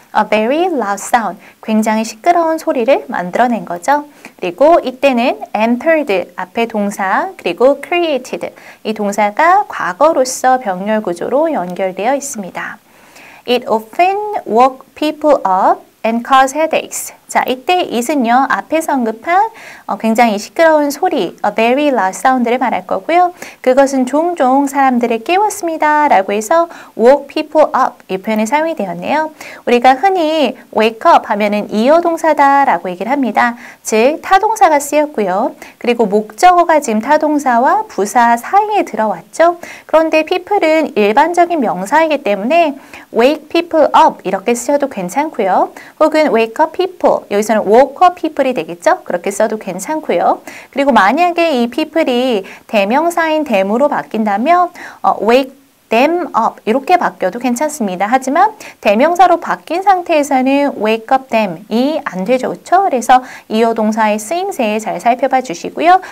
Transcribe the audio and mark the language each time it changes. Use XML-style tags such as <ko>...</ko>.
<en>A very loud sound,</en> <ko>굉장히 시끄러운 소리를 만들어낸 거죠. 그리고 이때는 entered, 앞에 동사, 그리고 created, 이 동사가 과거로서 병렬 구조로 연결되어 있습니다.</ko> <en>It often woke people up and caused headaches.</en> <ko>자, 이때 it은요, 앞에서 언급한 굉장히 시끄러운 소리,</ko> <en>a very loud sound</en> <ko>를 말할 거고요. 그것은 종종 사람들을 깨웠습니다. 라고 해서 woke people up 이 표현이 사용이 되었네요. 우리가 흔히 wake up 하면은 이어동사다 라고 얘기를 합니다. 즉, 타동사가 쓰였고요. 그리고 목적어가 지금 타동사와 부사 사이에 들어왔죠. 그런데 people은 일반적인 명사이기 때문에 wake people up 이렇게 쓰셔도 괜찮고요. 혹은 wake up people 여기서는 woke up people이 되겠죠? 그렇게 써도 괜찮고요. 그리고 만약에 이 people이 대명사인 them으로 바뀐다면 wake them up 이렇게 바뀌어도 괜찮습니다. 하지만 대명사로 바뀐 상태에서는 wake up them이 안 되죠. 그렇죠? 그래서 이어동사의 쓰임새 잘 살펴봐 주시고요.</ko>